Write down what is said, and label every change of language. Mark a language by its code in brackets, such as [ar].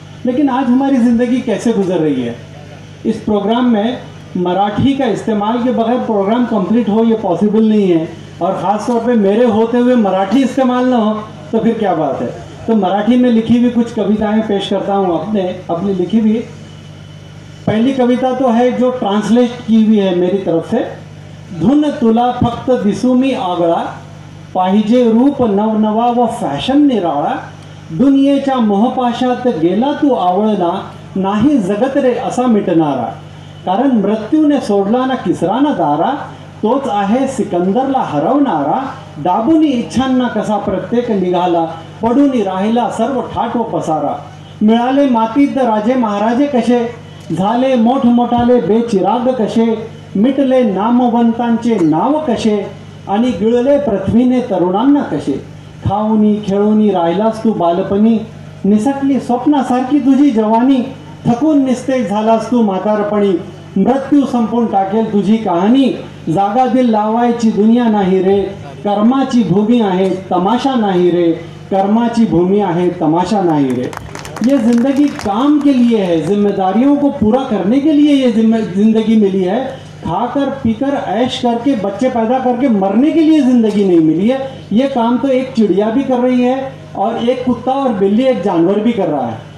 [hi] लेकिन आज हमारी ज़िंदगी कैसे गुजर रही है? इस प्रोग्राम में मराठी का इस्तेमाल के बगैर प्रोग्राम कंप्लीट हो ये पॉसिबल नहीं है, और ख़ास तौर पे मेरे होते हुए मराठी इस्तेमाल ना हो तो फिर क्या बात है। तो मराठी में लिखी हुई कुछ कविताएं पेश करता हूँ, अपनी लिखी हुई। पहली कविता तो है जो ट्रांसलेट की हुई है मेरी तरफ से। [mr] धुन तुला फक्त दिसुमी आगळा, पाहिजे रूप नवनवा व फॅशन निराळा, दुनियेच्या मोहपाशात गेला तू आवळला, नाही जगत रे असा मिटणारा, कारण मृत्यूने सोडला ना किसरा ना दारा, तोच आहे सिकंदरला हरवणारा, दाबुनी इच्छांना कसा प्रत्येक निघाला, पडूनी राहिला सर्व ठाट व पसारा, मिळाले मातीत राजे महाराजे कसे, झाले मोठमोठाले बेचिराग कसे, मिटले नामवंतांचे नाव कसे, आणि गिळले पृथ्वीने तरुणांना कसे, खाऊनी खेळूनी राहिलास तू बालपणी, निसटली स्वप्नासारखी तुझी जवानी, थकून निस्तेज झालास तू म्हातारपणी, मृत्यू संपून टाकेल तुझी कहाणी, जागा दिल लावायची दुनिया नाही रे, कर्माची भूमी आहे तमाशा नहीं रे, कर्माची भूमि आहे तमाशा नहीं रे। [hi] ये ज़िंदगी काम के लिए है, जिम्मेदारियों को पूरा करने के लिए ये ज़िंदगी मिली है। खाकर पीकर ऐश करके बच्चे पैदा करके मरने के लिए ज़िंदगी नहीं मिली है। ये काम तो एक चिड़िया भी कर रही है और एक कुत्ता और बिल्ली एक जानवर भी कर रहा है।